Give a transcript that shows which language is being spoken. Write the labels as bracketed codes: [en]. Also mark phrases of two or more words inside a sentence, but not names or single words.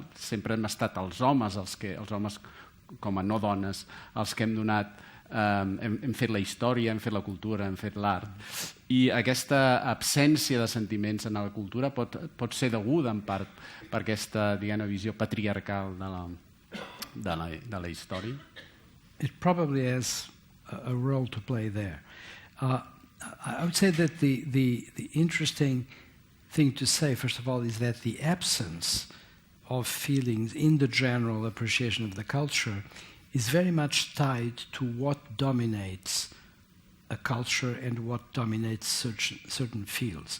[ca] Sempre hem estat els homes com a no dones, els que hem donat, hem fet la història, hem fet la cultura, hem fet l'art. I aquesta absència de sentiments en la cultura pot ser deguda en part per aquesta visió patriarcal de la història. [en] It probably has a role to play there. I would say that the interesting thing to say, first of all, is that the absence of feelings in the general appreciation of the culture is very much tied to what dominates a culture and what dominates certain fields.